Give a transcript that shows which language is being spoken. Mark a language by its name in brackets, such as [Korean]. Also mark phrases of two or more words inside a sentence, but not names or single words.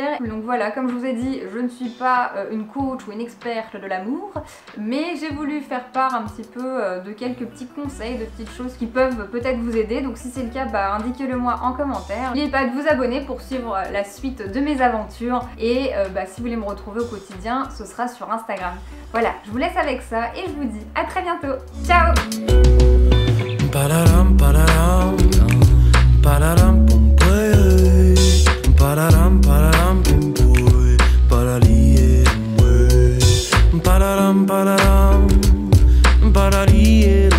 [French] Donc voilà, comme je vous ai dit, je ne suis pas une coach ou une experte de l'amour, mais j'ai voulu faire part un petit peu de quelques petits conseils, de petites choses qui peuvent peut-être vous aider. Donc si c'est le cas, indiquez-le moi en commentaire. N'oubliez pas de vous abonner pour suivre la suite de mes aventures et si vous voulez me retrouver au quotidien, ce sera sur Instagram. Voilà, je vous laisse avec ça et je vous dis à très bientôt. Ciao! Pararam, pararam, pum, pum, paralie, pararam, pararam, paralie.